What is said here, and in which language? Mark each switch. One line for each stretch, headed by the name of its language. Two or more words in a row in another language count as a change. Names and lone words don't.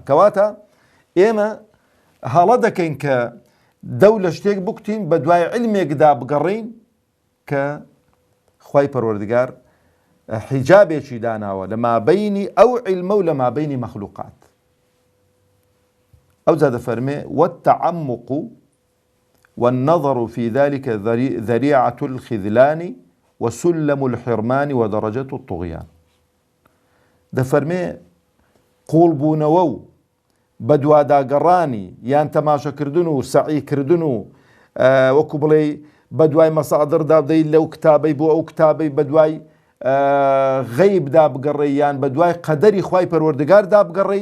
Central Kurdish: کەواتە ئێمە هەڵە دەکەین کە دەو لە شتێک بکوتین بە دوای علمێکدا بگەڕین کە خوای پەروەردگار حیجابێکی داناوە لە مابەینی ئەو عیلمە و لە مابەینی مەخلوقات. ئەو جا دەفەرمێ
Arabic: والتعمق والنظر في ذلك ذريعة الخذلان وسلم الحرمان ودرجة الطغيان.
Central Kurdish: دەفەرمێ قوڵبوونەوە و بە دواداگەڕانی یان تەماشەکردن و سەعیکردن و وەکو بڵێ بە دوای مەسادردا بدەیت لەو کتابەی بۆ ئەو کتابەی بە دوای غەیبدا بگەڕێ یان بە دوای قەدەری خوای پەروەردگاردا بگەڕێ.